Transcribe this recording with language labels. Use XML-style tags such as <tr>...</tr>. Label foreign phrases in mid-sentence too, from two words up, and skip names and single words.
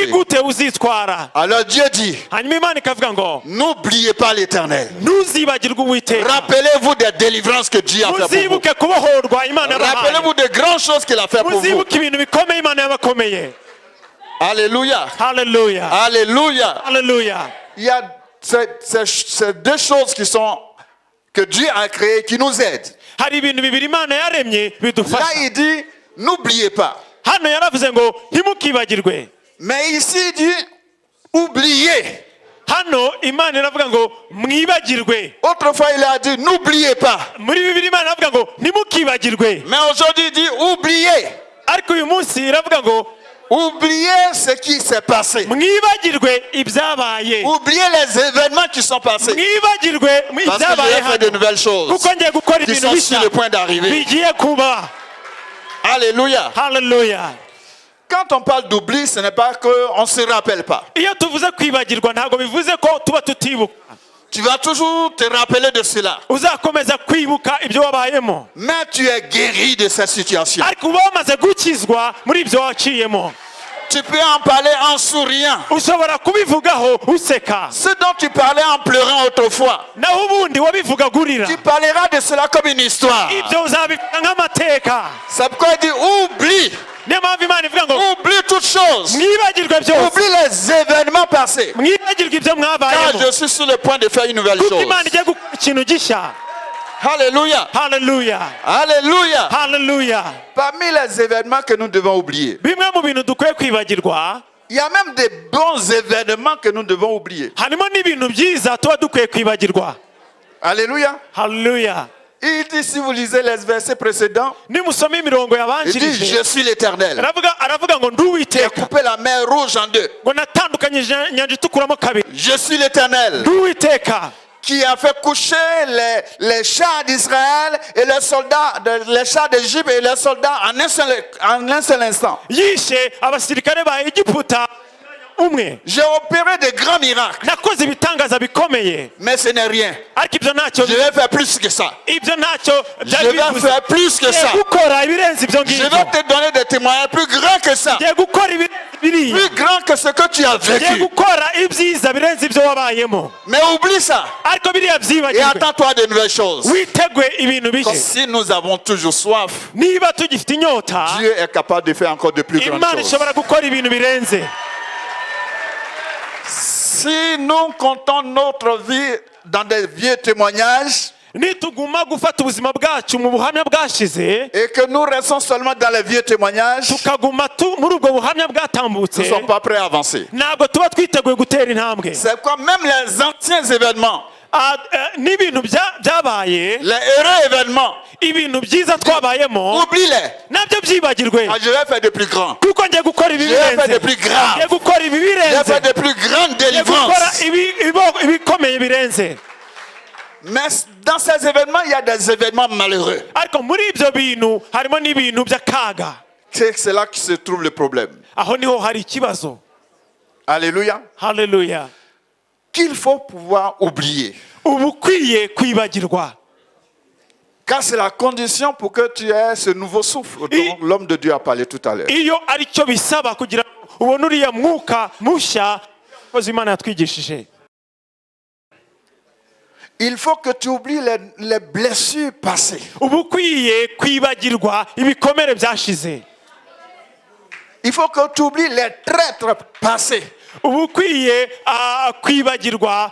<rw>gute uzitwara</rw> <fr>Alors Dieu dit,</fr> <rw>hanyuma imana ikavuga ngo</rw> <fr>n'oubliez pas l'Éternel.</fr> <rw>ntuzibagirwe uwiteka</rw> <fr>Rappelez-vous des délivrances que Dieu a fait pour vous.</fr> <rw>muzibuke kubohorwa imana yabahaye</rw> <fr>Rappelez-vous des grandes choses qu'il a fait pour vous.</fr> <rw>muzibuke ibintu bikomeye imana yabakomeye</rw> <fr>Alléluia.</fr> <rw>haleluya</rw> <fr>Alléluia.</fr> <rw>haleluya</rw> <fr>Il y a ces deux choses que Dieu a créées qui nous aident.</fr> <rw>hari ibintu bibiri imana yaremye</rw> <fr>Là,</fr> <rw>bidufasha</rw> <fr>il dit, n'oubliez pas.</fr> <rw>hano yaravuze ngo ntimukibagirwe</rw> <fr>Mais ici, il dit, oubliez.</fr> <rw>hano imana iravuga ngo mwibagirwe</rw> <fr>Autrefois, il a dit, n'oubliez pas.</fr> <rw>muri bibiri imana iravuga ngo ntimukibagirwe</rw> <fr>Mais aujourd'hui, il dit, oubliez.</fr> <rw>ariko uyu munsi iravuga ngo</rw> <fr>Oubliez ce qui s'est passé.</fr> <rw>mwibagirwe ibyabaye</rw> <fr>Oubliez les événements qui sont passés.</fr> <rw>mwibagirwe</rw> <fr>Parce que je</fr> <rw>ibyabaye</rw> <fr>vais faire de</fr> <rw>hano</rw> <fr>nouvelles choses</fr> <rw>kuko ngiye gukora</rw> <fr>qui</fr> <rw>ibintu</rw> <fr>sont</fr> <rw>bishya</rw> <fr>sur le point d'arriver.</fr> <rw>bigiye kuba</rw> <fr>Alléluia.</fr> <rw>haleluya</rw> <fr>Quand on parle d'oubli, ce n'est pas qu'on ne se rappelle pas.</fr> <rw>iyo tuvuze kwibagirwa ntabwo bivuze ko tuba tutibuka</rw> <fr>Tu vas toujours te rappeler de cela.</fr> <rw>uzakomeza kwibuka ibyo wabayemo</rw> <fr>Mais tu es guéri de cette situation.</fr> <rw>ariko uba wamaze gukizwa muri ibyo waciyemo</rw> <fr>Tu peux en parler en souriant.</fr> <rw>ushobora kubivugaho useka</rw> <fr>Ce dont tu parlais en pleurant autrefois,</fr> <rw>naho ubundi wabivugaga urira</rw> <fr>tu parleras de cela comme une histoire.</fr> <rw>ibyo uzabivuga nk'amateka</rw> <fr>C'est pourquoi il dit oublie.</fr> <rw>niyo mpamvu imana ivuga ngo</rw> <fr>Oublie toutes choses.</fr> <rw>mwibagirwe byose</rw> <fr>Oublie les événements passés.</fr> <rw>mwibagirwe ibyo</rw> <fr>Car</fr> <rw>mwabayemo</rw> <fr>je suis sur le point de faire une nouvelle</fr> <rw>kuko</rw> <fr>chose.</fr> <rw>imana igiye gukora ikintu gishya</rw> <fr>Alléluia.</fr> <rw>haleluya</rw> <fr>Alléluia.</fr> <rw>haleluya</rw> <fr>Parmi les événements que nous devons oublier,</fr> <rw>bimwe mu bintu dukwiye kwibagirwa</rw> <fr>il y a même des bons événements que nous devons oublier.</fr> <rw>harimo n'ibintu byiza tuba dukwiye kwibagirwa</rw> <fr>Alléluia.</fr> <rw>haleluya</rw> <fr>Il dit, si vous lisez les versets précédents,</fr> <rw>nimusoma imirongo</rw> <fr>il dit,</fr> <rw>yabanjirije</rw> <fr>je suis l'Éternel.</fr> <rw>aravuga ngo ndi</rw> <fr>J'ai</fr> <rw>uwiteka</rw> <fr>coupé la mer rouge en deux.</fr> <rw>ngo natandukanyije inyanja itukuramo kabiri</rw> <fr>Je suis l'Éternel</fr> <rw>ndi uwiteka</rw> <fr>qui a fait coucher les chars d'Israël et les chars d'Égypte et les soldats en un seul instant.</fr> <rw>yishe abasirikare ba egiputa umwe</rw> <fr>J'ai opéré de grands miracles,</fr> <rw>nakoze ibitangaza bikomeye</rw> <fr>mais ce n'est rien.</fr> <rw>ariko ibyo ntacyo</rw> <fr>Je vais faire plus que ça.</fr> <rw>ibyo ntacyo</rw> <fr>Je</fr> <rw>byari</rw> <fr>vais</fr> <rw>bivuze</rw> <fr>faire plus que ça.</fr> <rw>ngiye gukora ibirenze ibyo</rw> <fr>Je</fr> <rw>ngibyo</rw> <fr>vais te donner des témoignages plus grands que ça.</fr> <rw>ngiye gukora ibirenze biriya</rw> <fr>Plus grands que ce que tu as</fr> <rw>ngiye</rw> <fr>vécu.</fr> <rw>gukora ibyiza birenze ibyo wabayemo</rw> <fr>Mais oublie ça</fr> <rw>ariko biriya</rw> <fr>et</fr> <rw>byibagirwe</rw> <fr>attends-toi de nouvelles choses.</fr> <rw>witegwe ibintu</rw> <fr>Comme</fr> <rw>bishya</rw> <fr>si nous avons toujours soif,</fr> <rw>niba tugifite inyota</rw> <fr>Dieu est capable de faire encore de plus grandes</fr> <rw>imana</rw> <fr>choses.</fr> <rw>ishobora gukora ibintu birenze</rw> <fr>Si nous comptons notre vie dans des vieux témoignages</fr> <rw>nituguma gufata ubuzima bwacu mu buhamya bwashize</rw> <fr>et que nous restons seulement dans les vieux témoignages,</fr> <rw>tukaguma muri ubwo buhamya bwatambutse</rw> <fr>nous ne sommes pas prêts à avancer.</fr> <rw>ntabwo tuba twiteguye gutera intambwe</rw> <fr>C'est quoi même les anciens événements,</fr> <rw>n'ibintu byabaye,</rw> <fr>les heureux événements,</fr> <rw>ibintu byiza twabayemo</rw> <fr>oublie-les.</fr> <rw>nabyo byibagirwe,</rw> <fr>Je vais faire de plus grands.</fr> <rw>kuko ngiye gukora ibi</rw> <fr>Je vais faire de</fr> <rw>birenze,</rw> <fr>plus grave.</fr> <rw>ngiye gukora ibi</rw> <fr>Je vais</fr> <rw>birenze,</rw> <fr>faire de plus grandes</fr> <rw>ngiye gukora</rw> <fr>délivrances.</fr> <rw>ibikomeye birenze.</rw> <fr>Mais dans ces événements, il y a des événements malheureux.</fr> <rw>Ariko muri ibyo bintu harimo n'ibintu by'akaga.</rw> <fr>C'est là que se trouve le problème.</fr> <rw>Aho niho hari ikibazo.</rw> <fr>Alléluia.</fr> <rw>Haleluya.</rw> <fr>Qu'il faut pouvoir oublier.</fr> <rw>Uba ukwiye kwibagirwa,</rw> <fr>Car c'est la condition pour que tu aies ce nouveau souffle dont l'homme de Dieu a parlé tout à l'heure.</fr> <rw>iyo ari cyo bisaba kugira ngo ubone uriya mwuka mushya umukozi w'Imana yatwigishije.</rw> <fr>Il faut que tu oublies les blessures passées.</fr> <rw>Uba ukwiye kwibagirwa ibikomere byashize.</rw> <fr>Il faut que tu oublies les traîtres passés.</fr> <rw>Uba ukwiye kwibagirwa</rw>